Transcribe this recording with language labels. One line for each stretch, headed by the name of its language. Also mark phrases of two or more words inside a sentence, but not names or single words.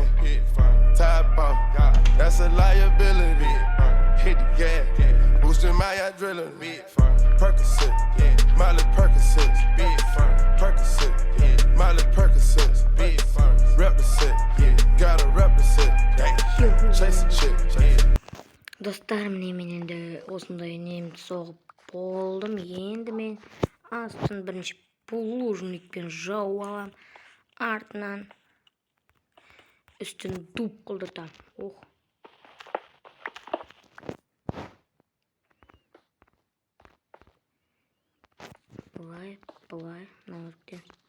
English: Top off, that's a liability. Hit the gas, boosting my adrenaline. Percocet, Miley Percocet, Percocet, Miley Percocet, rep the set, gotta rep the set. Chase a chick.
Kazakh: Dostlarım, мен енді осындай немді соғып болдым. Енді мен астын бірінші булыжникпен жауып алам. Артынан үстін дуп қылдыртам. Былай, наверное.